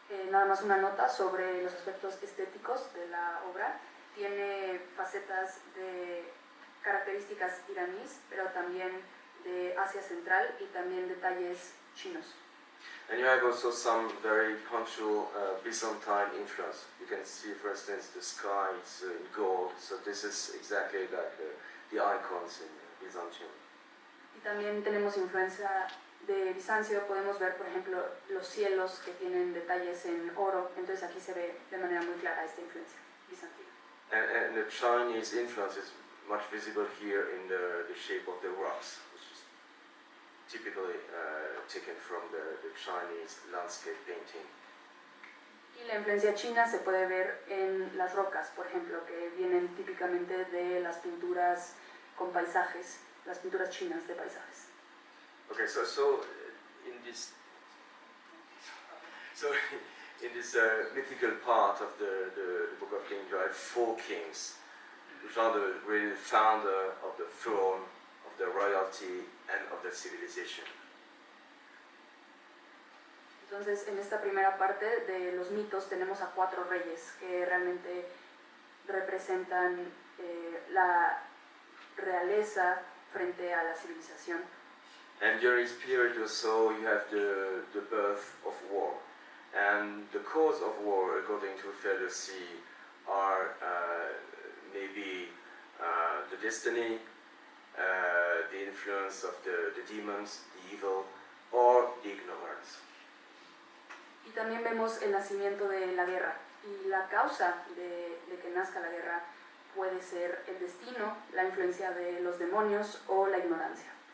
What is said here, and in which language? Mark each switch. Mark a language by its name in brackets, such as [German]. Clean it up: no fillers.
[Spanish] Nada más una nota sobre los aspectos estéticos de la obra. Tiene facetas de características iraníes, pero también de Asia Central y también detalles chinos. [English] And you have also some very punctual Byzantine influence. You can see, for instance, the sky is in gold, so this is exactly like the icons in Byzantium. [Spanish] Y también tenemos influencia de Bizancio. Podemos ver, por ejemplo, los cielos que tienen detalles en oro. Entonces aquí se ve de manera muy clara esta influencia bizantina. [English] And the Chinese influence is much visible here in the shape of the rocks, which is typically taken from the Chinese landscape painting. [Spanish] Y la influencia china se puede ver en las rocas, por ejemplo, que vienen típicamente de las pinturas con paisajes, las pinturas chinas de paisajes. [English] Okay, so in this mythical part of the Book of Kings, you have four kings, which are the really founder of the throne, of the royalty, and of the civilization. [Spanish] Entonces, en esta primera parte de los mitos tenemos a 4 reyes que realmente representan la realeza frente a la civilización. [English] And during this period also you have the birth of war. And the cause of war, according to Ferdowsí, are maybe the destiny, the influence of the demons, the evil, or the ignorance. [Spanish] Y también vemos el nacimiento de la guerra. Y la causa de que nazca la guerra puede ser el destino, la influencia de los demonios o la ignorancia.